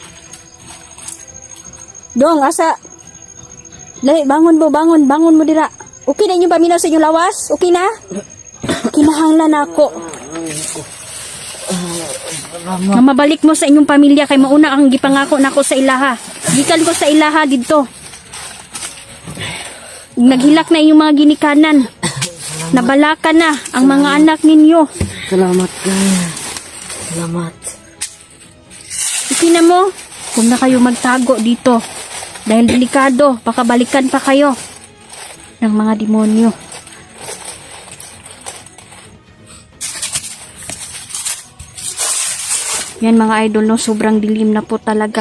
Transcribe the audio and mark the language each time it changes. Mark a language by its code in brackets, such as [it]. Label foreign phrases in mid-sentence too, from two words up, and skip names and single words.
[ceb] Dong, asa? Dali, bangon mo dira. Okay na inyong paminaw sa inyong lawas? Okay na? Kinahanglan ako. Na mabalik mo sa inyong pamilya kay mauna ang gipangako nako sa ilaha. Gikan ko sa ilaha didto. Naghilak na inyong mga ginikanan. Nabalaka na ang mga anak ninyo. Salamat ka. Salamat. Okay na mo? [tl] Huwag na kayo magtago dito. Dahil delikado, baka balikan pa kayo ng mga demonyo. Yan mga idol, no, sobrang dilim na po talaga.